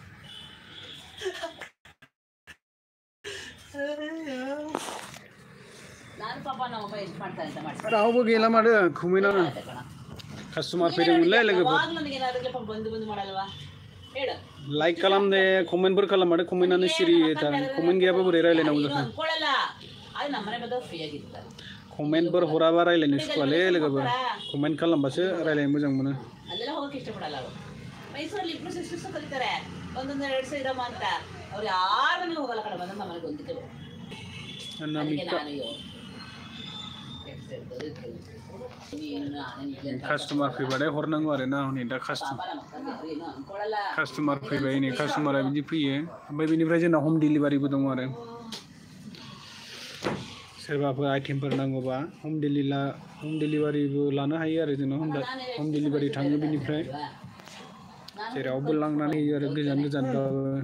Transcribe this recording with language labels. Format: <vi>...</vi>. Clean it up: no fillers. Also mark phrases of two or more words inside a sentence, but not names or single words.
<brx>रावबो गैला माथो खुमैनानो कास्टमार फैदोंमोनलै लोगोफोर लाइक खालाम दे कमेन्टफोर खालाम माथो कमेन्टआनो सिरि कमेन्ट गैयाबा बोरै रायलायनांगौ जाखो कमेन्टफोर हराबा रायलायनो सुखुवालै लोगोफोर कमेन्ट खालामबासो रायलायनो मोजां मोनो</brx> <kn>ಅಲ್ಲೆಲ್ಲ ಹೋಗಕ್ಕೆ ಇಷ್ಟಪಡಲ್ಲ ಅವರು ಮೈಸೂರಲ್ಲಿ ಇಬ್ರು ಸಿಸ್ಟರ್ಸ್ ಕಲಿತಾರೆ ಒಂದೊಂದು 2 ಇರಮ್ಮ ಅಂತ ಅವ್ರು ಯಾರ ಮನೆಗೆ ಹೋಗಲ್ಲ ಕಡೆ ಬಂದ ಮನೆಗೆ ಹೊಂದಿಕೆ</kn> <brx>कास्टमार फैबाथाय हरनांगौ आरो ना हनै दा कास्टमार फैबाय नै कास्टमारा बिदि फैयो ओमफ्राय बेनिफ्राय जोंना</brx> <en>home delivery</en> <brx>दङ आरो सोरबाफोर आइटेमफोर नांगौबा</brx> <en>home delivery</en> <brx>लानो हायो आरो जोंना</brx> <en>home delivery</en> <brx>थाङो बेनिफ्राय जेरावबो लांनानै होयो आरो गोजानबाबो</brx>